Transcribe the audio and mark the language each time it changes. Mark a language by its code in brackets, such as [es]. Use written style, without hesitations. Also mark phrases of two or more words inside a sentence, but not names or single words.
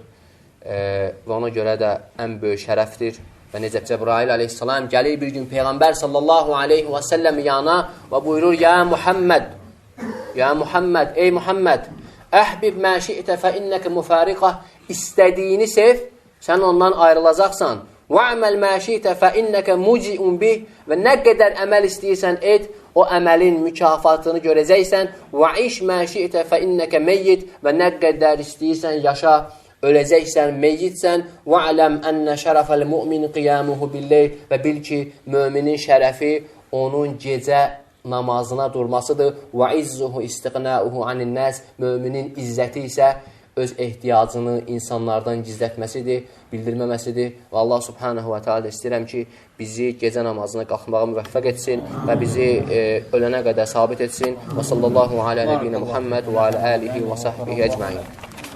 [az] Və ona görə də ən böyük şərəfdir. Və necə Cəbrail aleyhissalam gəlir bir gün Peyğəmbər [ar] صلى الله عليه وسلم [az] yana və buyurur, Ya Muhammed, ey Muhammed, [ar] أحبب ما شئت فإنك مفارقه, [az] istədiyini sev, sən ondan ayrılacaqsan. [ar] وَعْمَلْ مَا شِئْتَ فَإِنَّكَ مُجِئٌ بِهِ, [az] və nə qədər əməl istəyirsən et, o əməlin mükafatını görəcəksən. [ar] وَعِشْ مَا شِئْتَ فَإِنَّكَ مَيِّتْ, [az] və nə qədər istəyirsən yaşa, öləcəksən, meyyitsən. [ar] وَعْلَمْ أَنَّ شَرَفَ الْمُؤْمِنِ قِيَامُهُ بِاللَّيْلِ, [az] və bil ki, müminin şərəfi onun gecə namazına durmasıdır. [ar] وَعِزُّهُ إِسْتِقْنَاؤُهُ عَنِ النَّاسِ, [az] müminin izzəti isə öz ehtiyacını insanlardan gizlətməsidir, bildirməməsidir. Və Allah [ar] سبحانه وتعالى [az] istəyirəm ki, bizi gecə namazına qalxmağa müvəffəq etsin və bizi ölənə qədər sabit etsin. [ar] وصلى الله على نبي محمد وعلى آله وصحبه أجمعين.